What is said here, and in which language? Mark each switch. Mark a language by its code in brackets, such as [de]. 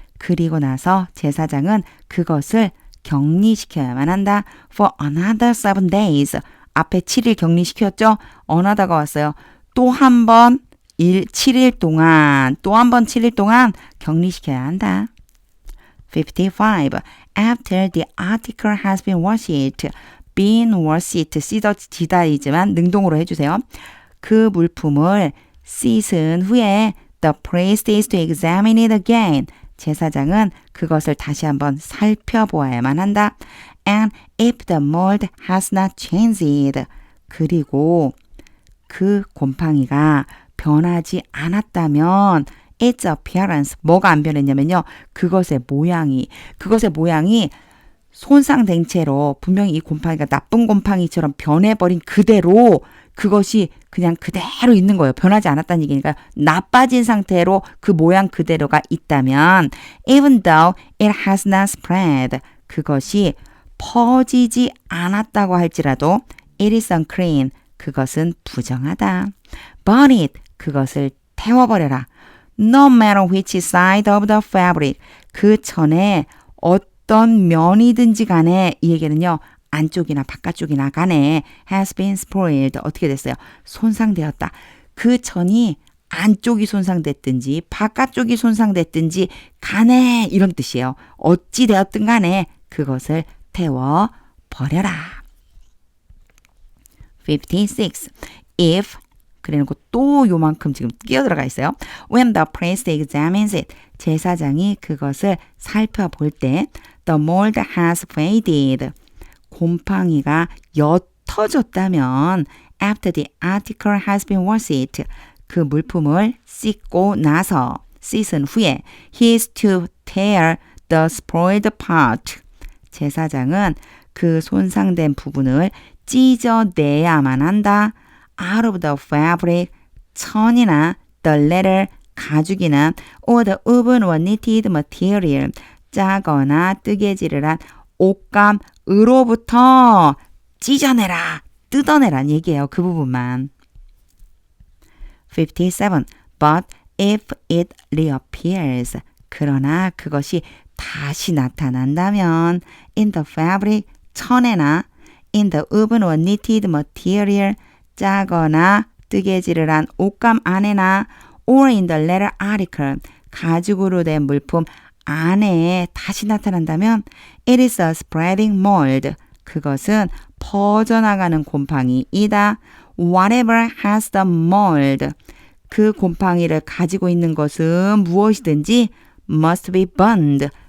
[ko] 그리고 나서 제사장은 그것을 격리시켜야만 한다. [en] For another 7 days. [ko] 앞에 7일 격리시켰죠? another가 왔어요. 또 한 번 7일 동안 또 한 번 7일 동안 격리시켜야 한다. 55. [en] After the article has been washed. been washed. [ko] 씻어지다이지만 능동으로 해주세요. 그 물품을 씻은 후에 [en] the priest is to examine it again. [ko] 제사장은 그것을 다시 한번 살펴보아야만 한다. [en] And if the mold has not changed. [ko] 그리고 그 곰팡이가 변하지 않았다면 [en] its appearance. [ko] 뭐가 안 변했냐면요. 그것의 모양이 손상된 채로 분명히 이 곰팡이가 나쁜 곰팡이처럼 변해버린 그대로 그것이 그냥 그대로 있는 거예요. 변하지 않았다는 얘기니까 나빠진 상태로 그 모양 그대로가 있다면 [en] even though it has not spread. [ko] 그것이 퍼지지 않았다고 할지라도 [en] it is unclean. [ko] 그것은 부정하다. [en] burn it. [ko] 그것을 태워버려라. [en] No matter which side of the fabric. [ko] 그 천에 어떤 면이든지 간에 이 얘기는요. 안쪽이나 바깥쪽이나 간에 [en] has been spoiled. [ko] 어떻게 됐어요? 손상되었다. 그 천이 안쪽이 손상됐든지 바깥쪽이 손상됐든지 간에 이런 뜻이에요. 어찌 되었든 간에 그것을 태워버려라. 56. If 그리고 또 요만큼 지금 끼어들어가 있어요. [en] When the priest examines it. [ko] 제사장이 그것을 살펴볼 때 [en] the mold has faded. [ko] 곰팡이가 옅어졌다면 [en] after the article has been washed. [ko] 그 물품을 씻고 나서 씻은 후에 [en] he is to tear the spoiled part. [ko] 제사장은 그 손상된 부분을 찢어내야만 한다. [en] out of the fabric, [ko] 천이나 [en] the leather, [ko] 가죽이나 [en] or the woven or knitted material, [ko] 짜거나 뜨개질을 한 옷감으로부터 찢어내라, 뜯어내란 얘기예요. 그 부분만. 57. [en] But if it reappears, [ko] 그러나 그것이 다시 나타난다면 [en] in the fabric, [ko] 천에나 [en] in the woven or knitted material, [ko] 짜거나 뜨개질을 한 옷감 안에나 [en] or in the leather article, [ko] 가죽으로 된 물품 안에 다시 나타난다면 [en] it is a spreading mold. [ko] 그것은 퍼져나가는 곰팡이이다. [en] Whatever has the mold. [ko] 그 곰팡이를 가지고 있는 것은 무엇이든지 [en] must be burned.